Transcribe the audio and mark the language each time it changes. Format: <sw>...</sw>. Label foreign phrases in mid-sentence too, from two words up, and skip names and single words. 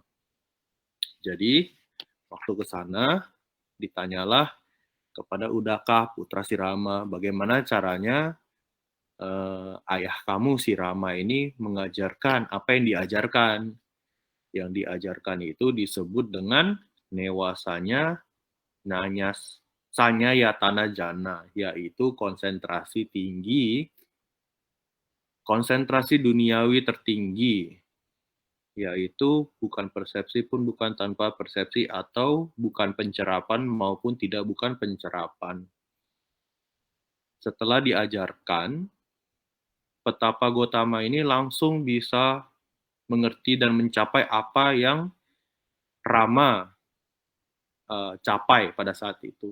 <id>Jadi, waktu ke sana, ditanyalah kepada Udaka, putra si Rama, bagaimana caranya ayah kamu si Rama ini mengajarkan apa yang diajarkan. Yang diajarkan itu disebut dengan</id> <pi>newasanya nanyas sanya yatana jana,</pi> <id>yaitu konsentrasi tinggi, konsentrasi duniawi tertinggi, yaitu bukan persepsi pun bukan tanpa persepsi, atau bukan pencerapan maupun tidak bukan pencerapan. Setelah diajarkan, Petapa Gotama ini langsung bisa mengerti dan mencapai apa yang Rama capai pada saat itu.</id>